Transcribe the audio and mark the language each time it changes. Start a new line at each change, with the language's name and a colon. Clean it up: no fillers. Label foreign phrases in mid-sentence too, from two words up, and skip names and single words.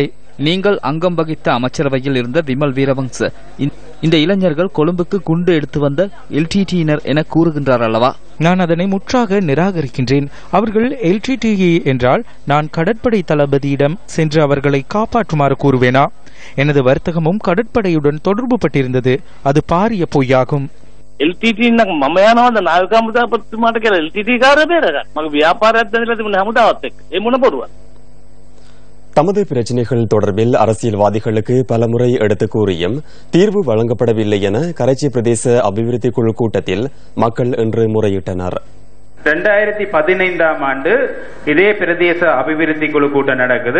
Tamil: நீங்கள் அங்கம் வகித்த அமைச்சரவையில் இருந்த விமல் வீரவங்ச இந்த இளைஞர்கள் கொழும்புக்கு குண்டு எடுத்து வந்த LTTயினர் என கூறுகின்றார் அல்லவா? நான் அதனை முற்றாக நிராகரிக்கின்றேன். அவர்கள் LTTE என்றால் நான் கடற்படை தளபதியிடம் சென்று அவர்களை காப்பாற்றுமாறு கூறுவேனா? எனது வர்த்தகமும் கடற்படையுடன் தொடர்பு பட்டிருந்தது. அது பாரிய பொய்யாகும்.
Sinhala: LTT නම් මම යනවා නාවික හමුදාපතිට කියලා LTT කාරය බේරගන්න. මගේ ව්‍යාපාරයක් දැනලා තිබුණේ හමුදාවත් එක්ක. ඒ මොන බොරුවක්ද?
Tamil: தமது பிரச்சினைகள் தொடர்பில் அரசியல்வாதிகளுக்கு பலமுறை எடுத்துக் கூறியும் தீர்வு வழங்கப்படவில்லை என கரைச்சி பிரதேச அபிவிருத்தி குழு கூட்டத்தில் மக்கள் இன்று முறையிட்டனர். 2015ஆம் ஆண்டு இதே பிரதேச அபிவிருத்தி குழு கூட்டம் நடக்குது.